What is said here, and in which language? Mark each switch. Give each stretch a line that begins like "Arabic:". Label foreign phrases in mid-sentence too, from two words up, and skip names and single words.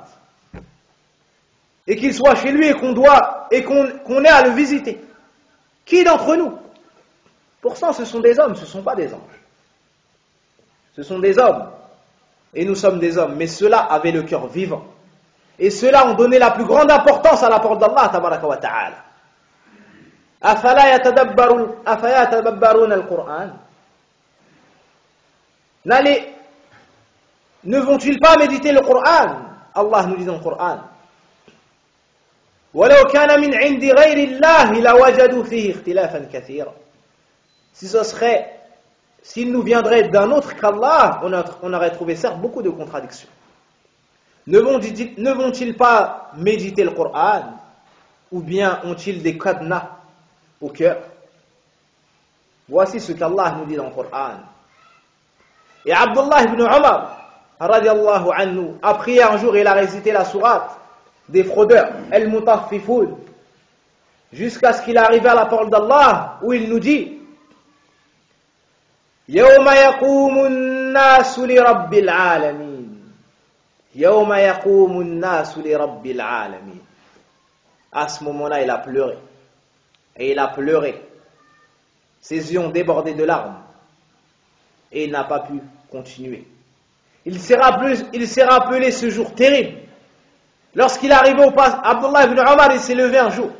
French: Et qu'il soit chez lui et qu'on ait à le visiter? Qui d'entre nous? Pourtant, ce sont des hommes, ce ne sont pas des anges. Ce sont des hommes. Et nous sommes des hommes. Mais ceux-là avaient le cœur vivant. Et ceux-là ont donné la plus grande importance à la parole d'Allah,
Arabic: تبارك وتعالى. أفلا يتدبرون القرآن.
French: Ne vont-ils pas méditer le Coran? Allah nous dit dans le Coran
Arabic: وَلَوْ كَانَ مِنْ عِنْدِ غَيْرِ اللَّهِ لَوَجَدُوا فِيهِ اخْتِلَافًا كَثِيرًا.
French: S'il nous viendrait d'un autre qu'Allah, on aurait trouvé certes beaucoup de contradictions. Ne vont-ils pas méditer le Coran? Ou bien ont-ils des cadenas au cœur? Voici ce qu'Allah nous dit dans le Coran. Et Abdullah ibn Umar
Arabic: رضي الله عنه
French: a prié un jour et il a récité la sourate des fraudeurs, al-mutaffifoun, jusqu'à ce qu'il arrive à la parole d'Allah où il nous dit
Arabic: يوم يقوم الناس لرب العالمين. يوم يقوم الناس لرب العالمين.
French: À ce moment-là, il a pleuré. Et il a pleuré. Ses yeux ont débordé de larmes. Et il n'a pas pu continuer. Il s'est rappelé ce jour terrible. Lorsqu'il est arrivé au passage, Abdullah ibn Umar, il s'est levé un jour.